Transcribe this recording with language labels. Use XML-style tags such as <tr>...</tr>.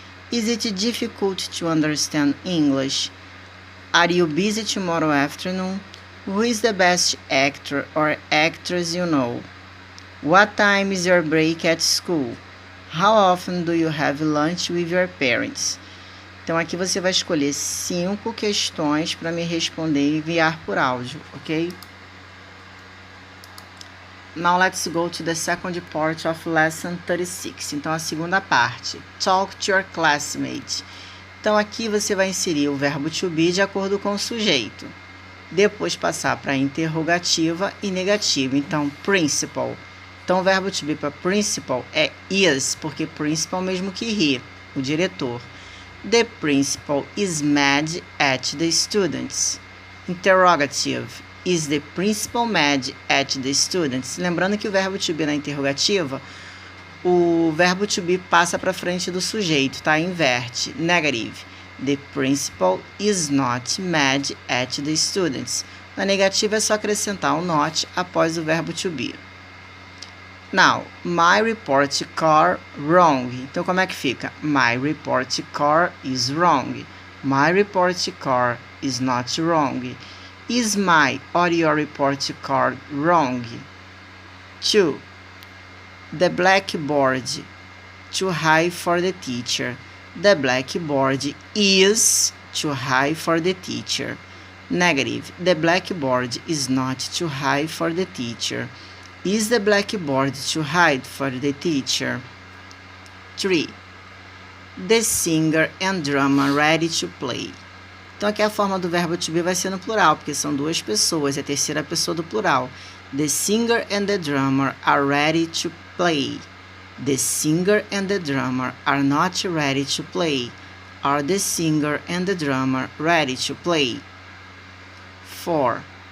<en>Is it difficult to understand English? Are you busy tomorrow afternoon? Who is the best actor or actress you know? What time is your break at school? How often do you have lunch with your parents?</en> <pt>Então, aqui você vai escolher 5 questões para me responder e enviar por áudio, ok?</pt> <en>Now let's go to the second part of lesson 36.</en> <pt>Então, a segunda parte.</pt> <en>Talk to your classmate.</en> <pt>Então, aqui você vai inserir o verbo to be de acordo com o sujeito. Depois passar para interrogativa e negativa. Então, principal. Então, o verbo to be para principal é is, porque principal mesmo que he, o diretor.</pt> <en>The principal is mad at the students. Interrogative. Is the principal mad at the students?</en> <pt>Lembrando que o verbo to be na interrogativa, o verbo to be passa para frente do sujeito, tá? Inverte. Negative.</pt> <en>The principal is not mad at the students.</en> <pt>Na negativa é só acrescentar o not após o verbo to be.</pt> <en>Now, my report car wrong.</en> <pt>Então, como é que fica?</pt> <en>My report car is wrong. My report car is not wrong. Is my or your report card wrong? 2. The blackboard too high for the teacher. The blackboard is too high for the teacher. Negative. The blackboard is not too high for the teacher. Is the blackboard too high for the teacher? 3. The singer and drummer ready to play.</en> <pt>Então, aqui a forma do verbo to be vai ser no plural, porque são 2 pessoas, é a terceira pessoa do plural.</pt> <en>The singer and the drummer are ready to play. The singer and the drummer are not ready to play. Are the singer and the drummer ready to play? 4.</en>